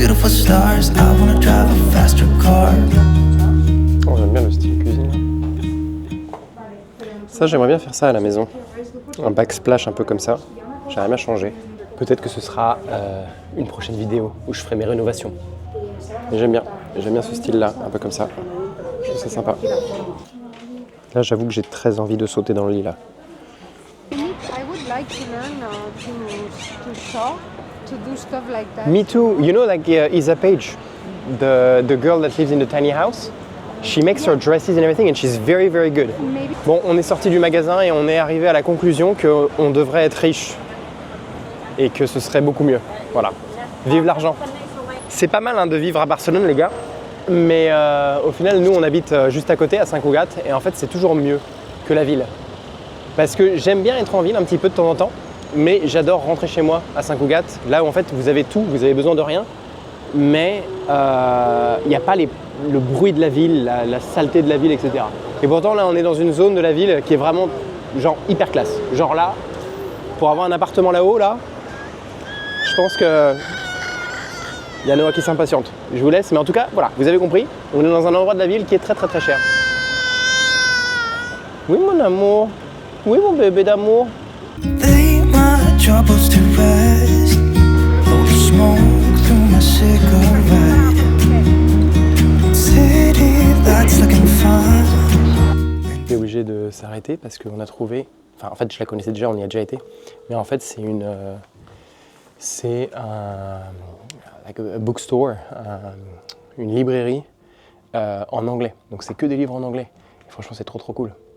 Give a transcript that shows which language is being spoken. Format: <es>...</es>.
<en>Stars, I wanna drive a faster car.</en> <fr>Oh, j'aime bien le style cuisine. Ça, j'aimerais bien faire ça à la maison. Un backsplash un peu comme ça. J'aimerais bien changer. Peut-être que ce sera une prochaine vidéo où je ferai mes rénovations. Mais j'aime bien ce style-là, un peu comme ça. Je trouve ça sympa. Là, j'avoue que j'ai très envie de sauter dans le lit là.</fr> <en>I would like to learn to sew, to do stuff like that. Me too. You know, like Isa Page, the girl that lives in the tiny house. She makes her dresses and everything, and she's very good. Maybe.</en> <fr>Bon, on est sorti du magasin et on est arrivé à la conclusion qu'on devrait être riche et que ce serait beaucoup mieux. Voilà. Vive l'argent. C'est pas mal hein, de vivre à Barcelone, les gars. Mais au final, nous, on habite juste à côté, à Sant Cugat, et en fait, c'est toujours mieux que la ville. Parce que j'aime bien être en ville un petit peu de temps en temps, mais j'adore rentrer chez moi à Sant Cugat, là où en fait vous avez tout, vous avez besoin de rien, mais il n'y a pas le bruit de la ville, la saleté de la ville, etc. Et pourtant là on est dans une zone de la ville qui est vraiment genre hyper classe. Genre là, pour avoir un appartement là-haut, là, je pense que il y a Noah qui s'impatiente. Je vous laisse, mais en tout cas, voilà, vous avez compris, on est dans un endroit de la ville qui est très cher. Oui mon amour, oui mon bébé d'amour.</fr> <en>Lay my troubles to rest. Blow the smoke through my cigarette. City lights looking fun.</en> <fr>On est obligé de s'arrêter parce qu'on a trouvé. Enfin, en fait, je la connaissais déjà, on y a déjà été. Mais en fait, c'est un</fr> <en>like a bookstore,</en> <fr>une librairie en anglais. Donc c'est que des livres en anglais. Et franchement, c'est trop cool.</fr>